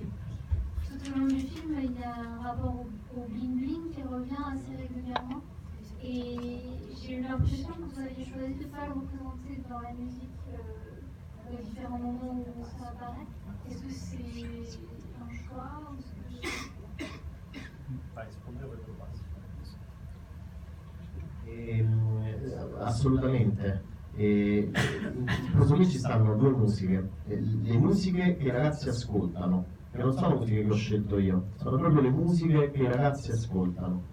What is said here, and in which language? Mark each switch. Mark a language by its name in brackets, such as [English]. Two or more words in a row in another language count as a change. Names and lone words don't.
[French] Tout au long du film, il y a un rapport au bling bling qui revient assez régulièrement. Et j'ai eu l'impression que vous aviez choisi de ne pas le représenter dans la musique aux différents moments où ça apparaît. Est-ce que c'est un choix ou [Italian] Assolutamente. In questo qui ci stanno due musiche, le musiche che i ragazzi ascoltano, che non sono musiche che ho scelto io, sono proprio le musiche che i ragazzi ascoltano.